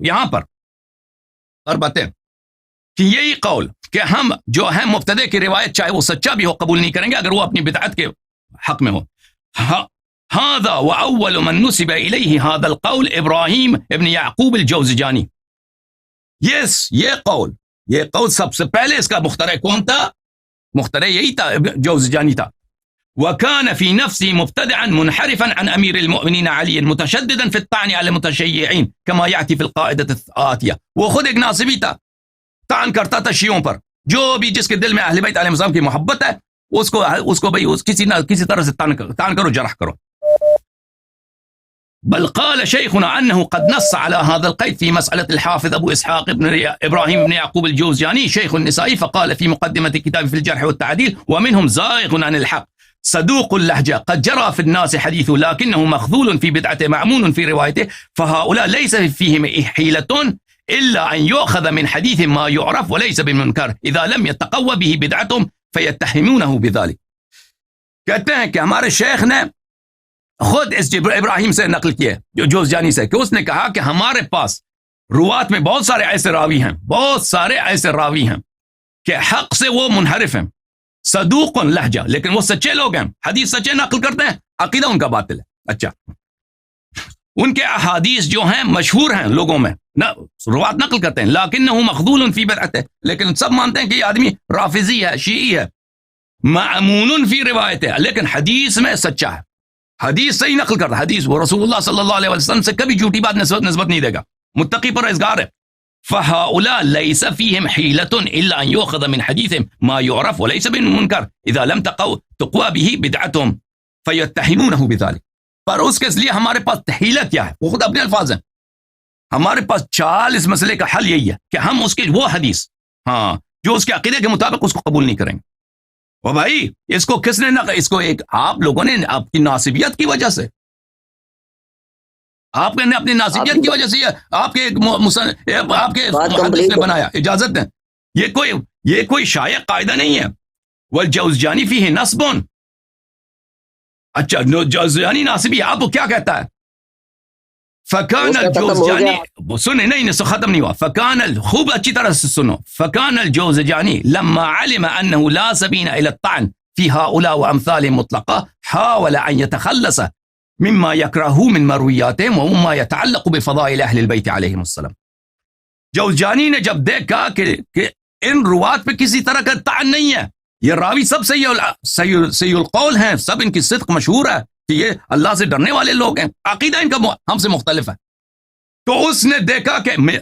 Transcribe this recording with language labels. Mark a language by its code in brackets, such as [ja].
[ur] یہاں پر باتیں کہ یہی قول کہ ہم جو ہیں مبتدع کی روایت چاہے وہ سچا بھی ہو قبول نہیں کریں گے اگر وہ اپنی بدعت کے حق میں ہو. [ar] هذا واول من نسب الیہ هذا القول ابراہیم ابن یعقوب الجوزجانی. [ur] یہ قول سب سے پہلے اس کا مخترع کون تھا؟ مخترع یہی تھا، جوزجانی تھا. [ar] وكان في نفسه مبتدعا منحرفا عن امير المؤمنين علي متشددا في الطعن على المتشيعين كما ياتي في القاعده الآتيه. [ur] وہ خود ایک ناصبی تھا، طعن کرتا تھا شیعوں پر. جو بھی جس کے دل میں اہل بیت علیہ السلام کی محبت ہے اس کو بھئی کسی طرح سے طعن کرو، جرح کرو. [ar] بل قال شيخنا انه قد نص على هذا القيد في مساله الحافظ ابو اسحاق ابن ابراهيم بن يعقوب الجوزجاني شيخ النسائي، فقال في مقدمه كتابه في الجرح والتعديل: ومنهم زائغ عن الحق صدوق اللهجة قد جرى في الناس حديثه لكنه مخذول في بدعته معمون في روايته، فهؤلاء ليس فيهم حيلة إلا أن يؤخذ من حديث ما يعرف وليس بمنكر إذا لم يتقوى به بدعتهم فيتهمونه بذلك. [ur] کہتے ہیں کہ ہمارے شیخ نے خود اس ابراہیم سے نقل کیا جو جوزجانی سے کہ اس نے کہا کہ ہمارے پاس روات میں بہت سارے ایسے راوی ہیں کہ حق سے وہ منحرف ہیں، صدوق لہجہ، لیکن وہ سچے لوگ ہیں، حدیث سچے نقل کرتے ہیں، عقیدہ ان کا باطل ہے. اچھا ان کے احادیث جو ہیں مشہور ہیں لوگوں میں، روات نقل کرتے ہیں، [ar] لیکنہ مخذول فی بدعتہ، [ur] لیکن سب مانتے ہیں کہ یہ آدمی رافضی ہے، شیعی ہے. [ar] معمون فی روایتہ، [ur] لیکن حدیث میں سچا ہے، حدیث صحیح نقل کرتا ہے، حدیث وہ رسول اللہ صلی اللہ علیہ وسلم سے کبھی جھوٹی بات نسبت نہیں دے گا، متقی پرہیزگار ہے. [ar] فهؤلاء ليس فيهم حيلة إلا أن يؤخذ من حديثهم ما يعرف وليس بالمنكر إذا لم تقوى به بدعتهم فيتهمونه بذلك. [ur] پر اس کے لیے ہمارے پاس حیلت کیا ہے؟ وہ خود اپنے الفاظ ہیں. ہمارے پاس چال اس مسئلے کا حل یہی ہے کہ ہم اس کے وہ حدیث جو اس کے عقیدے کے مطابق اس کو قبول نہیں کریں گے. اور بھائی اس کو کس نے اس کو ایک آپ لوگوں نے آپ کی ناصبیت کی وجہ سے، آپ نے اپنی ناصبیت کی وجہ سے آپ کے محدث نے بنایا. اجازت دیں، یہ کوئی شائع قاعدہ نہیں ہے. [ar] والجوزجانی فیہ نصب. [ur] اچھا جوزجانی ناصبی، آپ کو کیا کہتا ہے؟ فکان الجوزجانی، سنیں نہیں ختم نہیں ہوا. فکان خوب اچھی طرح سے سنو. [ar] فکان الجوزجانی لما علم انه لا سبیل الى الطعن في هؤلاء وامثالهم مطلقا حاول ان يتخلص مما يكره من مروياتهم ومما يتعلق بفضائل اہل البیت علیہم السلام. [ur] جوزجانی نے جب دیکھا کہ ان روات پہ کسی طرح کا طعن نہیں ہے، یہ راوی سب صحیح القول ہیں، سب ان کی صدق مشہور ہے کہ یہ اللہ سے ڈرنے والے لوگ ہیں، عقیدہ ان کا ہم سے مختلف ہے، تو اس نے دیکھا کہ